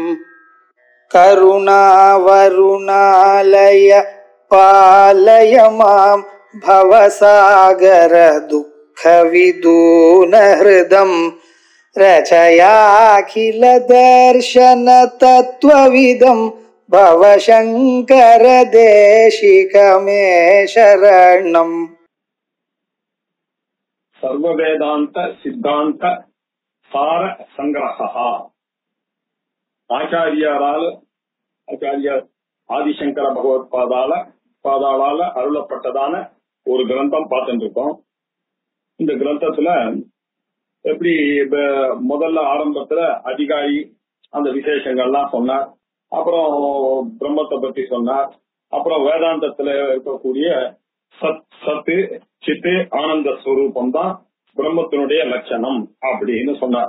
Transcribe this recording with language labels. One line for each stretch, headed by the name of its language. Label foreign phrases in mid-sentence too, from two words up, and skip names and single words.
Sanskrit: करुणावरुणालय पालय मां भवसागर दुःख विदून हृदं रचयाखिल दर्शन तत्त्वविदं भवशंकर देशिक मे शरणम्।
Tamil: सर्ववेदांत सिद्धांत सार संग्रह ஆச்சாரியாரால் ஆதிசங்கர பகவத் பாதாளால அருளப்பட்டதான ஒரு கிரந்தம் பார்த்துட்டு இருக்கோம். இந்த கிரந்தத்துல எப்படி முதல்ல ஆரம்பத்துல அதிகாரி அந்த விசேஷங்கள்லாம் சொன்னார், அப்புறம் பிரம்மத்தை பத்தி சொன்னார், அப்புறம் வேதாந்தத்துல இருக்கக்கூடிய சத்து சித்து ஆனந்த ஸ்வரூபம் தான் பிரம்மத்தினுடைய லட்சணம் அப்படின்னு சொன்னார்.